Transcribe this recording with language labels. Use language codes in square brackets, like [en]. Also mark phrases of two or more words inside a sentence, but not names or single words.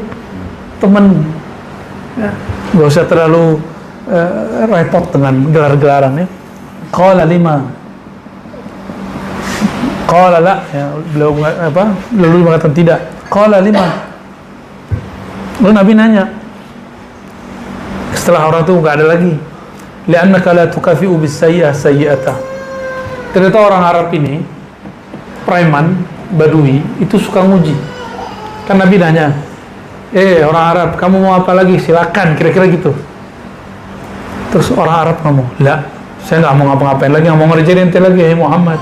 [id] Teman, ya, nggak usah terlalu repot dengan gelar-gelaran ya. [ar] قال لمَ، قال لا, [id] ya, beliau mengatakan tidak. [ar] قال لمَ. [id] Lalu Nabi nanya, setelah orang itu nggak ada lagi, [ar] لأنك لا تكافئ بالسيئة السيئة. [id] Ternyata orang Arab ini, preman, Badui, itu suka nguji. Kan Nabi nanya, orang Arab, kamu mau apa lagi? Silakan, kira-kira gitu. Terus orang Arab ngomong, la, saya nggak mau ngapa-ngapain lagi, nggak mau ngerjain ente lagi, Muhammad.